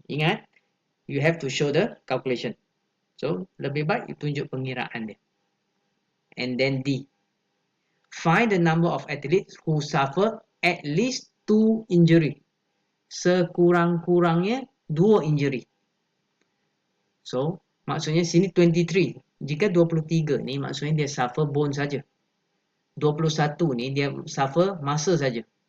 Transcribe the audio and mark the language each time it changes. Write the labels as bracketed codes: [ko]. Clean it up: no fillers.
[en] Ingat, you have to show the calculation. [ms] So lebih baik you tunjuk pengiraan dia. [en] And then D. Find the number of athletes who suffer at least 2 injury. [ms] Sekurang-kurangnya 2 injury. So maksudnya sini 23. Jika 23 ni maksudnya dia suffer bone saja. 21 ni dia suffer muscle saja.